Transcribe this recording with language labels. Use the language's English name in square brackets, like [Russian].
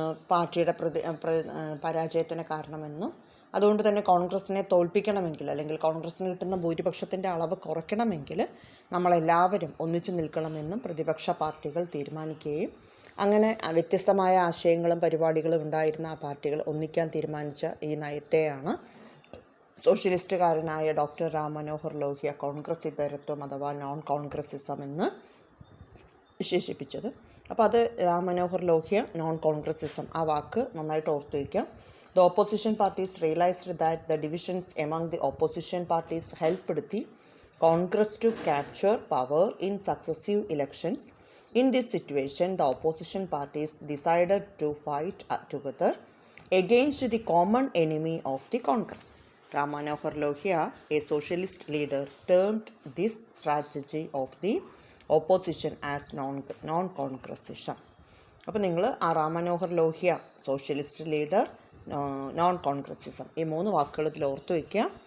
[Malayalam] പാർട്ടിയുടെ പരാജയത്തിന് കാരണമെന്നും, അതുകൊണ്ട് തന്നെ കോൺഗ്രസ്സിനെ തോൽപ്പിക്കണമെങ്കിൽ അല്ലെങ്കിൽ കോൺഗ്രസ്സിന് കിട്ടുന്ന ഭൂരിപക്ഷത്തിൻ്റെ അളവ് കുറയ്ക്കണമെങ്കിൽ നമ്മളെല്ലാവരും ഒന്നിച്ചു നിൽക്കണമെന്നും പ്രതിപക്ഷ പാർട്ടികൾ തീരുമാനിക്കുകയും അങ്ങനെ വ്യത്യസ്തമായ ആശയങ്ങളും പരിപാടികളും ഉണ്ടായിരുന്ന ആ പാർട്ടികൾ ഒന്നിക്കാൻ തീരുമാനിച്ച ഈ നയത്തെയാണ് സോഷ്യലിസ്റ്റുകാരനായ ഡോക്ടർ രാം മനോഹർ ലോഹ്യ കോൺഗ്രസ് ഇതരത്വം അഥവാ നോൺ കോൺഗ്രസിസം എന്ന് വിശേഷിപ്പിച്ചത്. അപ്പോൾ അത് രാം മനോഹർ ലോഹ്യ നോൺ കോൺഗ്രസിസം, ആ വാക്ക് നന്നായിട്ട് ഓർത്തു വയ്ക്കാം. [English] The opposition parties realized that the divisions among the opposition parties helped the Congress to capture power in successive elections. In this situation, the opposition parties decided to fight together against the common enemy of the Congress. Ram Manohar Lohia, a socialist leader, termed this strategy of the opposition as non-congressism. [Malayalam] അപ്പോൾ നിങ്ങൾ ആ Ram Manohar Lohia, socialist leader, non Congressism, ഈ 3 വാക്കുകൾ ഇതിൽ ഓർത്തു വയ്ക്കുക.